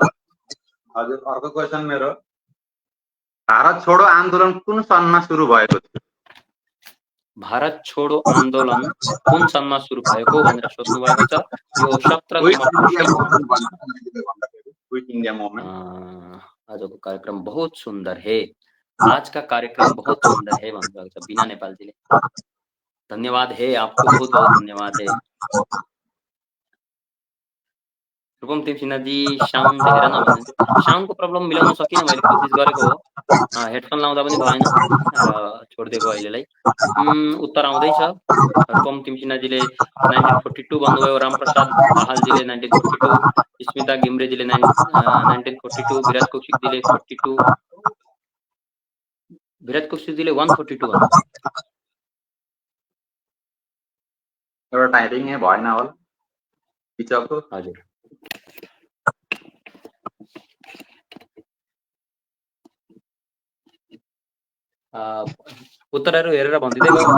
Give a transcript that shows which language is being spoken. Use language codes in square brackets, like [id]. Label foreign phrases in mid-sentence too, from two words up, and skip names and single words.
[ne] हजुर अर्को क्वेसन मेरो, भारत छोडो आन्दोलन कुन सनमा सुरु भएको थियो? भारत छोडो आन्दोलन कुन सनमा सुरु भएको भनेर सोध्नु भएको छ। यो 17 नम्बर प्रश्नको क्विट इंडिया मूवमेंट। [hi] आजको कार्यक्रम बहुत सुंदर है, आज का कार्यक्रम बहुत सुंदर है [ne] भन्नुभएको छ [hi] बिना नेपालजीले। धन्यवाद है, आपको बहुत बहुत धन्यवाद है। [ne] रूपम तिमसिन्हाजी साउन्ड हेर न भन्नुहुन्छ। साउन्डको प्रब्लम मिलाउन सकिनँ, मैले कोसिस गरेको हो, हेडफोन लाउँदा पनि भएन र छोडिदिएको अहिलेलाई। उत्तर आउँदैछ। रूपम तिमसिन्हाजीले 1942 भन्नुभयो, रामप्रसाद दाहालजीले 1942, स्मिता घिम्रेजीले 1942, विराज कौशिकजीले 42, विराज कौशिकजीले 142 भन्नुभयो। एउटा टाइपिङ भएन होला पिछको। हजुर उत्तरहरू हेरेर भनिदिँदै